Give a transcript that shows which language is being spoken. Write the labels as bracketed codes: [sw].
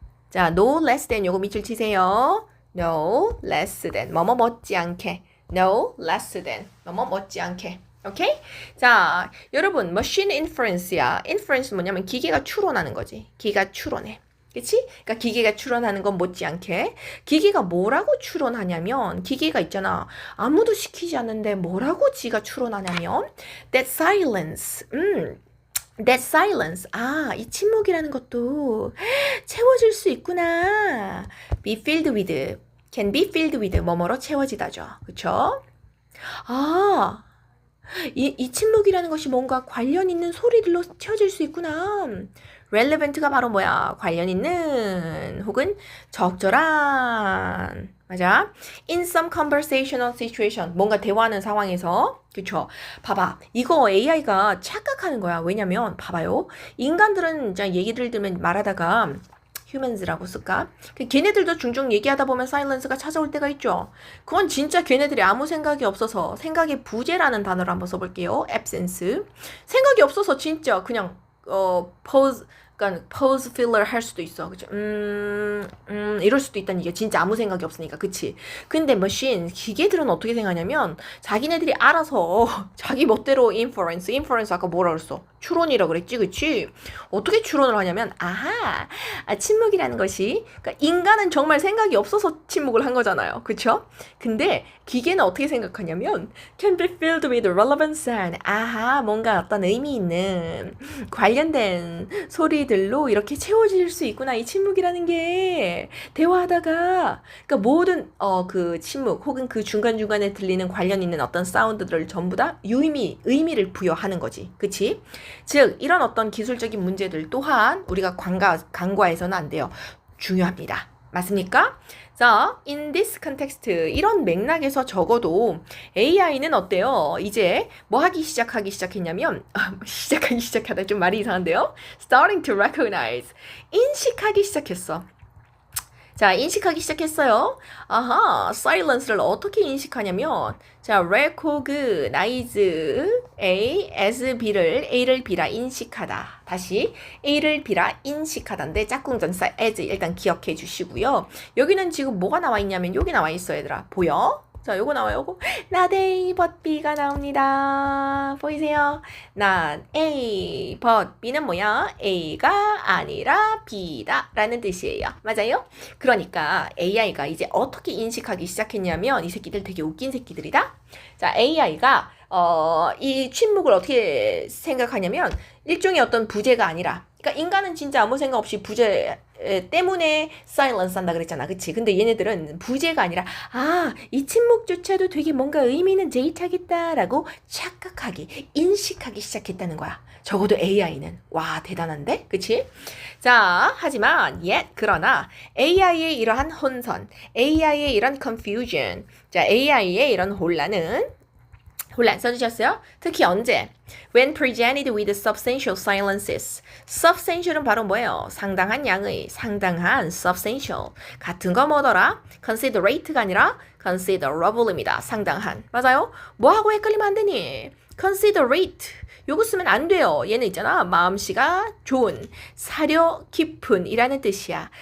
[ko] 자, [en] no less than [ko] 요거 밑줄 치세요. [en] no less than. [ko] 못지않게. [en] no less than. 못지않게. [ko] 오케이? 자, 여러분, machine inference야. inference 뭐냐면 기계가 추론하는 거지. 기계가 추론해. 그치? 그러니까 기계가 추론하는 건 못지않게 기계가 뭐라고 추론하냐면 기계가 있잖아. 아무도 시키지 않는데 뭐라고 지가 추론하냐면 [en] that silence. that silence. [ko] 아, 이 침묵이라는 것도 채워질 수 있구나. [en] be filled with. can be filled with. [ko] 뭐뭐로 채워지다죠. 그쵸? 아, 이 침묵이라는 것이 뭔가 관련 있는 소리들로 채워질 수 있구나. relevant가 바로 뭐야? 관련 있는 혹은 적절한. 맞아. [en] in some conversational situation. [ko] 뭔가 대화하는 상황에서. 그쵸? 봐봐. 이거 AI가 착각하는 거야. 왜냐면 봐봐요. 인간들은 이제 얘기를 들으면 말하다가 휴먼즈라고 쓸까? 걔네들도 종종 얘기하다 보면 사일런스가 찾아올 때가 있죠. 그건 진짜 걔네들이 아무 생각이 없어서 생각의 부재라는 단어를 한번 써볼게요. [en] absence. [ko] 생각이 없어서 진짜 그냥 pause 그러니까 pause filler 할 수도 있어. 그죠? 이럴 수도 있다는 얘기야. 진짜 아무 생각이 없으니까. 그치? 근데 machine, 기계들은 어떻게 생각하냐면 자기네들이 알아서 자기 멋대로 inference 아까 뭐라 그랬어? 추론이라 그랬지, 그치? 어떻게 추론을 하냐면, 아하, 침묵이라는 것이, 그러니까 인간은 정말 생각이 없어서 침묵을 한 거잖아요. 그쵸? 근데 기계는 어떻게 생각하냐면, [en] can be filled with relevant sound. [ko] 아하, 뭔가 어떤 의미 있는 관련된 소리들로 이렇게 채워질 수 있구나. 이 침묵이라는 게 대화하다가, 그러니까 모든 그 침묵 혹은 그 중간중간에 들리는 관련 있는 어떤 사운드들을 전부 다 의미를 부여하는 거지. 그치? 즉 이런 어떤 기술적인 문제들 또한 우리가 간과해서는 안 돼요. 중요합니다. 맞습니까? 자, [en] in this context [ko] 이런 맥락에서 적어도 AI는 어때요? 이제 뭐 하기 시작했냐면 시작하기 시작하다 좀 말이 이상한데요? [en] starting to recognize [ko] 인식하기 시작했어. 자, 인식하기 시작했어요. 아하, silence를 어떻게 인식하냐면, 자, [en] recognize A as [ko] A를 B라 인식하다. 다시, A를 B라 인식하다인데, 짝꿍전사 as 일단 기억해 주시고요. 여기는 지금 뭐가 나와 있냐면, 여기 나와 있어, 얘들아. 보여? 자, 요거 나와요, 요거. [en] not A, but B가 나옵니다. [ko] 보이세요? [en] not A, but B는 뭐야? [ko] A가 아니라 B다. 라는 뜻이에요. 맞아요? 그러니까 AI가 이제 어떻게 인식하기 시작했냐면, 이 새끼들 되게 웃긴 새끼들이다. 자, AI가, 이 침묵을 어떻게 생각하냐면, 일종의 어떤 부재가 아니라, 그러니까 인간은 진짜 아무 생각 없이 부재 때문에 사일런스 한다 그랬잖아. 그치? 근데 얘네들은 부재가 아니라 이 침묵조차도 되게 뭔가 의미 있는 데이터겠다라고 착각하기, 인식하기 시작했다는 거야. 적어도 AI는. 와, 대단한데? 그치? 자, 하지만 그러나 AI의 이러한 혼선, AI의 이런 confusion, 자, AI의 이런 혼란 써주셨어요? 특히 언제? [en] When presented with substantial silences. [ko] substantial은 바로 뭐예요? 상당한 양의, 상당한 substantial. 같은 거 뭐더라? considerate가 아니라 considerable입니다. 상당한. 맞아요? 뭐하고 헷갈리면 안 되니? considerate. 요거 쓰면 안 돼요. 얘는 있잖아. 마음씨가 좋은, 사려 깊은 이라는 뜻이야.